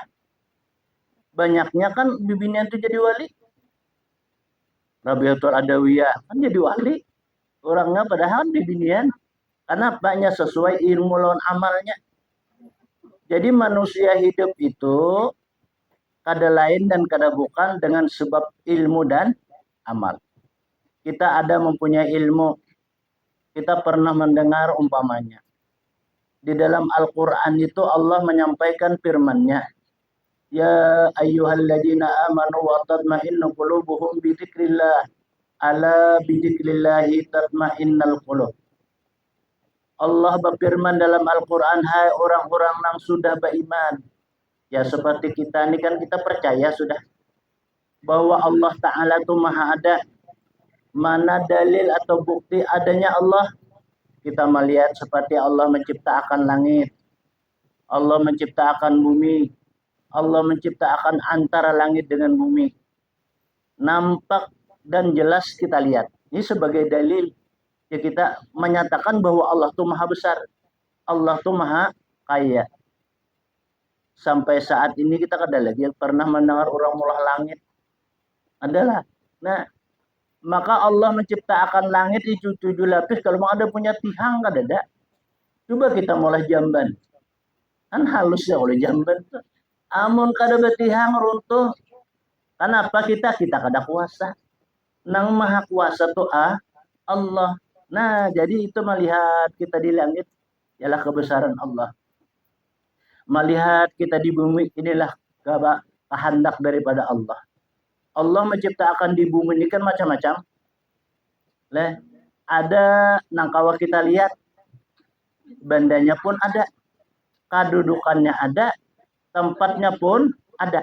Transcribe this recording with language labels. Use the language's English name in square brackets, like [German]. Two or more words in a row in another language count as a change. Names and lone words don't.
[Banjar] Banyaknya kan bibinian itu jadi wali. [Indonesian] Rabiatul Adawiyah kan jadi wali. [Banjar] Orangnya padahal bibinian. Karena banyak sesuai ilmu lawan amalnya. Jadi manusia hidup itu kada lain dan kada bukan dengan sebab ilmu dan amal. [Indonesian] Kita ada mempunyai ilmu. Kita pernah mendengar umpamanya. Di dalam Al-Quran itu Allah menyampaikan firman-Nya. [Arabic] يا أيها الذين آمنوا وتطمئن قلوبهم بذكر الله. ألا بذكر الله تطمئن القلوب. [Indonesian] Allah berfirman dalam Al-Quran, hai orang-orang yang sudah beriman. Ya seperti kita ini kan kita percaya sudah bahwa Allah Ta'ala itu maha ada. Mana dalil atau bukti adanya Allah? Kita melihat seperti Allah menciptakan langit. Allah menciptakan bumi. Allah menciptakan antara langit dengan bumi. Nampak dan jelas kita lihat. Ini sebagai dalil. Ya kita menyatakan bahwa Allah itu maha besar. Allah itu maha kaya. [Banjar] Sampai saat ini kita kada lagi pernah mendengar orang mulah langit. [Indonesian] Adalah. Nah, maka Allah menciptakan langit di 7 lapis. [Banjar] Kalau mau ada punya tihang kada ada. Coba kita mulai jamban. Kan halus ya oleh jamban tuh. Amun kada betihang runtuh. Kenapa kita kada kuasa. Nang maha kuasa tuh Allah. [Indonesian] Nah, jadi itu melihat kita di langit ialah kebesaran Allah. Melihat kita di bumi inilah kehendak daripada Allah. [Banjar] Allah menciptakan di bumi ini kan macam-macam. Ada nangkawa kita lihat, bandanya pun ada, kedudukannya ada, tempatnya pun ada.